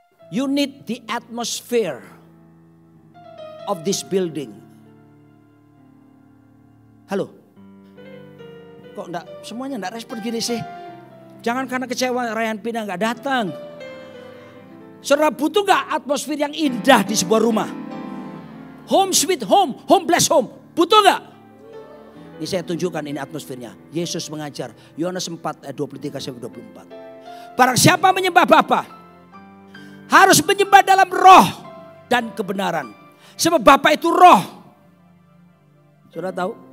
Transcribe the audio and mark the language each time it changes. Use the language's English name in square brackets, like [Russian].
[English] You need the atmosphere of this building. [Indonesian] Halo. Kok enggak, semuanya enggak respon gini sih. Jangan karena kecewa Ryan Pina enggak datang. Saudara butuh enggak atmosfer yang indah di sebuah rumah? [English] Home sweet home, home bless home. [Indonesian] Butuh enggak? Ini saya tunjukkan ini atmosfernya. Yesus mengajar, Yohanes 4 ayat 23-24. Barang siapa menyembah Bapa, harus menyembah dalam roh dan kebenaran. Sebab Bapa itu roh. Saudara tahu?